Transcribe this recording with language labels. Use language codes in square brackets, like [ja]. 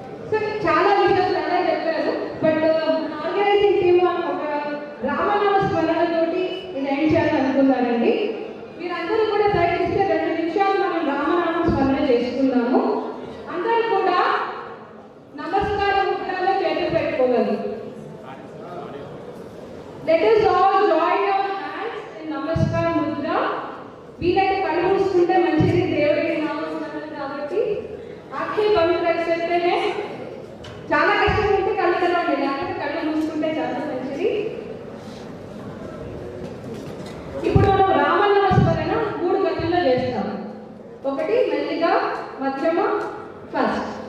[te] So చాలా విషయాలు అలా చెప్పారు. బట్ ఆర్గనైజింగ్ టీమ్ ఒక రామనామ స్మరణతోటి ఇది ఎండ్ చేయాలనుకున్నారండి. మీరందరూ కూడా ప్రయత్నిస్తే 2 నిమిషాలు మనం రామనామ స్మరణ చేసుకుందాము. అందరూ కూడా నమస్కారం ముద్రలో చేతులు పెట్టుకోగలరు. [en] Let us all join our hands in [te] నమస్కార ముద్ర. వీలైతే కళ్ళు మూసుకుంటే మంచిది, దేవుడికి నామస్మరణ కాబట్టి. ఆఖి పవిత్ర చేస్తేనే చాలా కష్టం ఉంటే కళ్ళు తెరవండి, లేకపోతే కళ్ళు మూసుకుంటే చాలా మంచిది. ఇప్పుడు మనం రామనామ స్మరణ 3 గతుల్లో చేస్తాం. ఒకటి మెల్లిగా, మధ్యమ, ఫస్ట్.